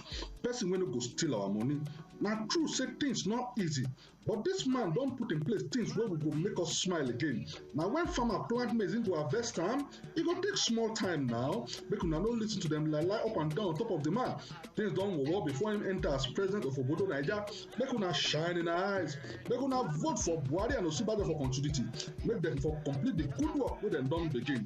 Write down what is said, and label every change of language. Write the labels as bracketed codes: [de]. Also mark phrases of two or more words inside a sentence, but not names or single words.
[pcm] Person when we go steal our money. Now true say things not easy, but this man don't put in place things where we go make us smile again. Now when farmer plant maize into harvest time, it go take small time now. Make una no listen to them lie up and down on top of the man. Things don't work before him enter as president of Obodo Naija. Make una shine in our eyes. Make una vote for Buhari and Osinbajo for continuity. Make them for complete the good work wey dem don begin.